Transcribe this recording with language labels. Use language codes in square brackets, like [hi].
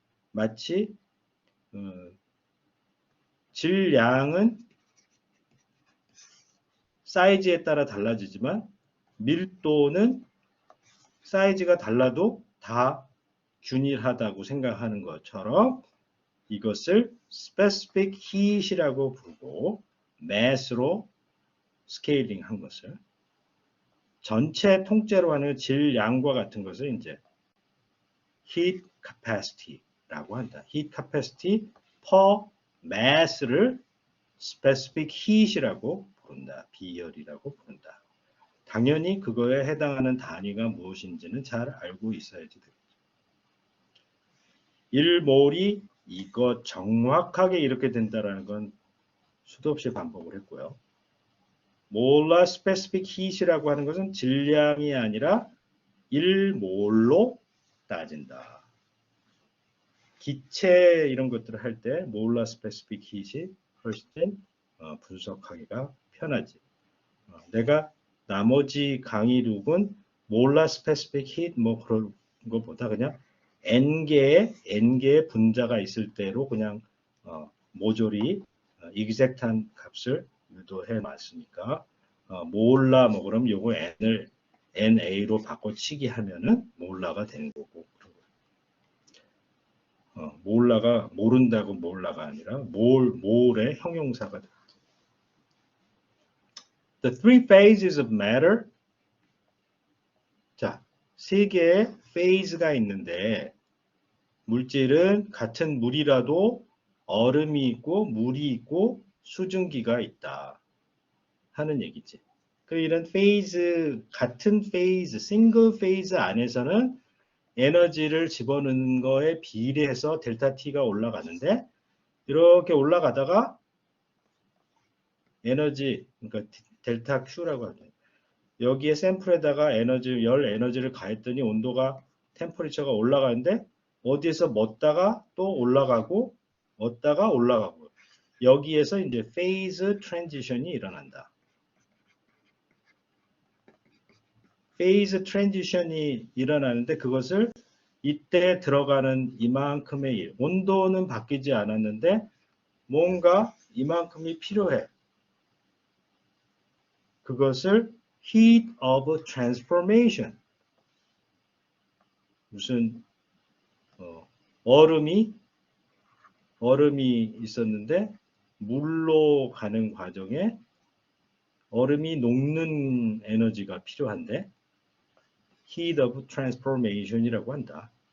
[ko] 마치 질량은 사이즈에 따라 달라지지만 밀도는 사이즈가 달라도 다 균일하다고 생각하는 것처럼 이것을 specific heat이라고 부르고 mass로 스케일링 한 것을 전체 통째로 하는 질량과 같은 것을 이제 heat capacity라고 한다. [en] heat capacity per mass를 specific heat이라고 부른다. [ko] 비열이라고 부른다. 당연히 그거에 해당하는 단위가 무엇인지는 잘 알고 있어야지 되겠죠. 1몰이 이거 정확하게 이렇게 된다는 건 수도 없이 반복을 했고요. 몰라 스페시픽 히트라고 하는 것은 질량이 아니라 1몰로 따진다. 기체 이런 것들을 할 때 몰라 스페시픽 히트이 훨씬 분석하기가 편하지. 내가 나머지 강의록은 몰라 스페시픽 히트 뭐 그런 것보다 그냥 n개의 분자가 있을 때로 그냥 모조리 exact한 값을 유도해 놨으니까 몰라 뭐 그럼 요거 n을 na로 바꿔치기 하면은 몰라가 되는 거고 몰라가 모른다고 몰라가 아니라 몰의 형용사가 됩니다. [en] The three phases of matter. [ko] 자, 세 개의 phase가 있는데 물질은 같은 물이라도 얼음이 있고 물이 있고 수증기가 있다 하는 얘기지. 그 이런 페이즈 같은 페이즈, 싱글 페이즈 안에서는 에너지를 집어넣는 거에 비례해서 델타 T가 올라가는데 이렇게 올라가다가 에너지, 그러니까 델타 Q라고 하죠. 여기에 샘플에다가 열 에너지를 가했더니 온도가 템퍼리처가 올라가는데 어디에서 멎다가 또 올라가고 멎다가 올라가고 여기에서 이제 페이즈 트랜지션이 일어난다. 페이즈 트랜지션이 일어나는데 그것을 이때 들어가는 이만큼의 일, 온도는 바뀌지 않았는데 뭔가 이만큼이 필요해. [en] 그것을 heat of transformation. [ko] 무슨 얼음이 있었는데 물로 가는 과정에 얼음이 녹는 에너지가 필요한데 heat of transformation이라고 한다.